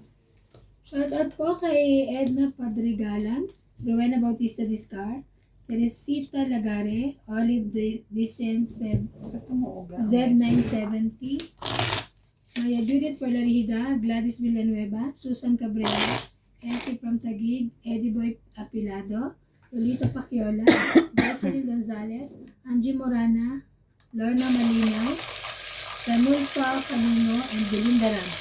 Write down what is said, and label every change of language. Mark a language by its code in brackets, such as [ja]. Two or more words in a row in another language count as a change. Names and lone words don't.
[tl] Shoutout po kay Edna Padrigalan, Rowena Bautista Discar, Teresita Lagare, Olive Dicen Ito mo, uga. Z970, Maya Judith Polarihida, Gladys Villanueva, Susan Cabrera, Elsie from Taguig, Eddie Boy Apilado, Lolita Paciola, Jocelyn Gonzalez, Angie Morana, Lorna Malinaw, Ranulfa Calino, and Belinda Ramos.